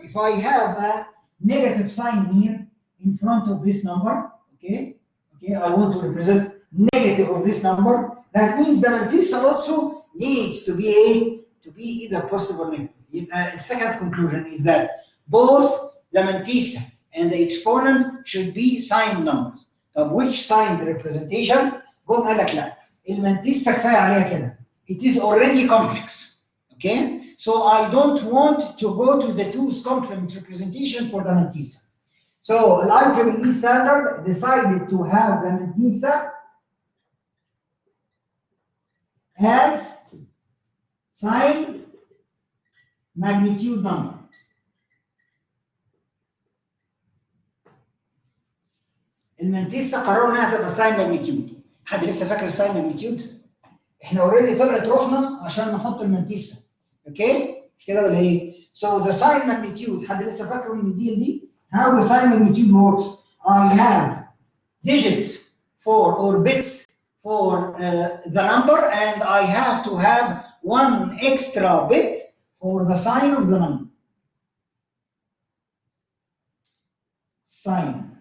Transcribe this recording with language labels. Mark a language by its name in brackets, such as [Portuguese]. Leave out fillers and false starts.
[English] If I have a negative sign here in front of this number, okay, I want to represent negative of this number. That means the mantissa also needs to be either positive or negative. The second conclusion is that both the mantissa and the exponent should be signed numbers. [Arabic] طب [English] which signed representation؟ [Arabic] قوم قال لك لا، المنتيسة كفاية عليها كده. [English] It is already complex. Okay? So I don't want to go to the 2's complement representation for the mantissa. So the IEEE standard decided to have the mantissa as signed magnitude number. [Arabic] المنتيسة قرروا انها تبقى ساين ماجنتيود. حد لسه فاكر الساين ماجنتيود؟ احنا اوريدي طلعت روحنا عشان نحط المنتيسة. اوكي؟ مش كده ولا ايه؟ [English] So the sign magnitude [Arabic] حد لسه فاكره من الدي ان دي؟ [English] How the sign magnitude works? I have digits for or bits for the number, and I have to have one extra bit for the sign of the number. Sign.